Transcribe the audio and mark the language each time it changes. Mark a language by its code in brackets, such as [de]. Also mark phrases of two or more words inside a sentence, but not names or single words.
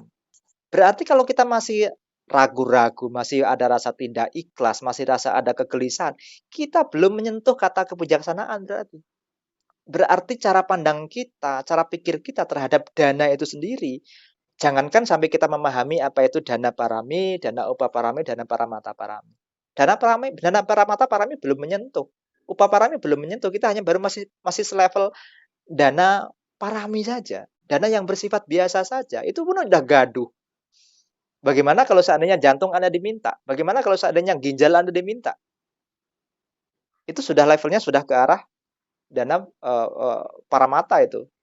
[id] Berarti kalau kita masih ragu-ragu, masih ada rasa tidak ikhlas, masih rasa ada kegelisahan, kita belum menyentuh kata kebijaksanaan berarti. Berarti cara pandang kita, cara pikir kita terhadap dana itu sendiri, jangankan sampai kita memahami apa itu dana parami, dana upaparami, dana paramata parami. Dana paramata parami belum menyentuh. Upaparami belum menyentuh, kita hanya baru masih selevel dana parami saja. Dana yang bersifat biasa saja, itu pun udah gaduh. Bagaimana kalau seandainya jantung Anda diminta? Bagaimana kalau seandainya ginjal Anda diminta? Itu sudah levelnya sudah ke arah dana paramata itu.